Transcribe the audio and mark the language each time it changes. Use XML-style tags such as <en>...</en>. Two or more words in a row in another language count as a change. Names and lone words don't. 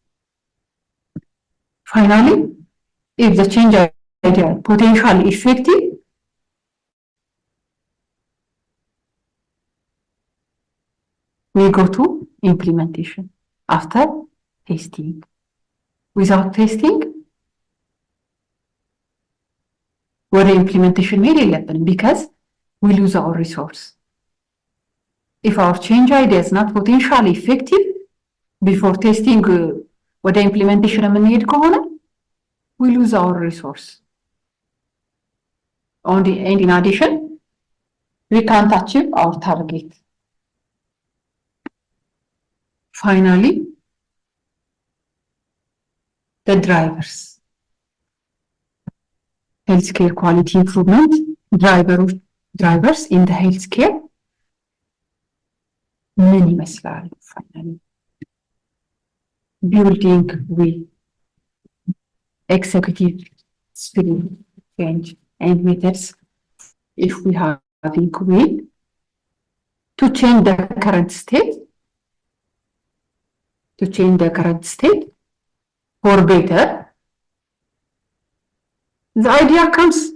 <en>Finally, if the change idea potentially effective, we go to implementation after testing. Without testing,</en> <am>ወደ implementation መሄድ የለብንም</am> <en>because we lose our resource. If our change idea is not potentially effective before testing</en> <am>ወደ implementation የምንሄድ ከሆነ</am> <en>we lose our resource. And in addition, we can't achieve our target. Finally, the drivers. Healthcare quality improvement drivers in the healthcare.</en> <am>ምን ይመስላል?</am> <en>Finally, building with executive spirit, change and methods. If we have will to change the current state, for better, the idea comes.</en>